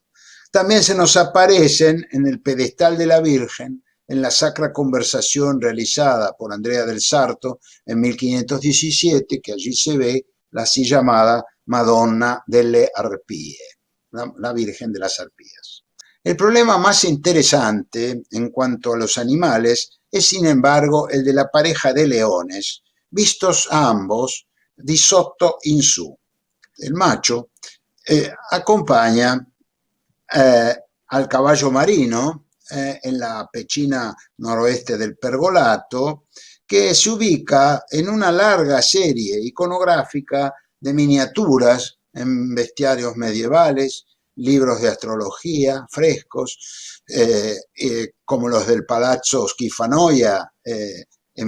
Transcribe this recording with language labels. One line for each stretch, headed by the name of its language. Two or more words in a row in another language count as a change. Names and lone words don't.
Spanish: También se nos aparecen en el pedestal de la Virgen, en la Sacra Conversación realizada por Andrea del Sarto en 1517, que allí se ve la así llamada Madonna delle Arpie, la Virgen de las Arpías. El problema más interesante en cuanto a los animales es, sin embargo, el de la pareja de leones, vistos ambos
Italian: di sotto in su.
Spanish: El macho acompaña al caballo marino en la pechina noroeste del pergolato, que se ubica en una larga serie iconográfica de miniaturas en bestiarios medievales, libros de astrología, frescos, como los del Palazzo Schifanoia en